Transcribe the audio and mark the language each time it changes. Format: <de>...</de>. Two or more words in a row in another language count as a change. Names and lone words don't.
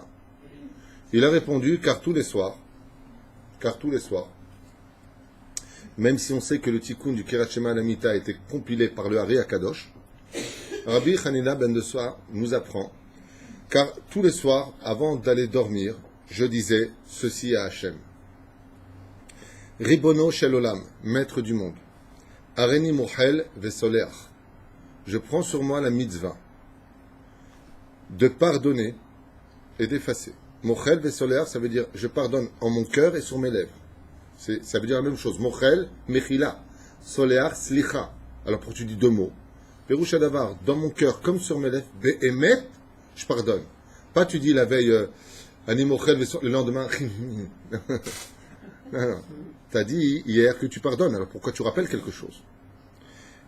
<fr>Il a répondu, car tous les soirs, même si on sait que le tikkun du Kirat Shema Lamita a été compilé par le Hari Akadosh, Rabbi Hanina ben Dosa nous apprend, car tous les soirs, avant d'aller dormir, je disais ceci à Hachem.</fr> <he>רבונו של עולם,</he> <fr>maître du monde.</fr> <he>הריני מוחל וסולח.</he> <fr>Je prends sur moi la mitzvah de pardonner et d'effacer.</fr> <he>מוחל וסולח,</he> <fr>ça veut dire je pardonne en mon cœur et sur mes lèvres. Ça veut dire la même chose.</fr> <he>מוחל, מחילה. סולח, סליחה.</he> <fr>Alors pour tu dis 2 mots.</fr> <he>פירוש הדבר,</he> <fr>dans mon cœur comme sur mes lèvres, be'emet, je pardonne. Pas tu dis la veille,</fr> <he>אני מוחל,</he> <fr>le lendemain. Non. Tu as dit hier que tu pardonnes. Alors pourquoi tu rappelles quelque chose?</fr>